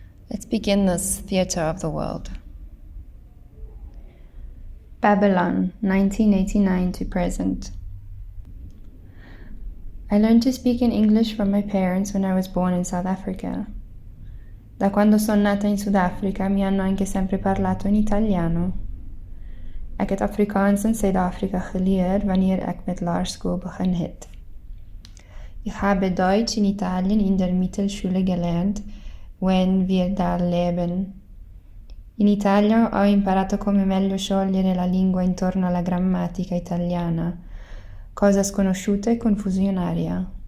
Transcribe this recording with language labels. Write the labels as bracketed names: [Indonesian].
[English] Let's begin this theater of the world. Babylon, 1989 to present. I learned to speak in English from my parents when I was born in South Africa. [Italian] Da quando sono nata in Sudafrica mi hanno anche sempre parlato in Italiano. [Afrikaans] Ek het Afrikaans in Suid-Afrika geleer wanneer ek met laerskool begin het. [German] Ich habe Deutsch in Italien in der Mittelschule gelernt, when wir da leben. [Italian] In Italia ho imparato come meglio sciogliere la lingua intorno alla grammatica italiana, cosa sconosciuta e confusionaria.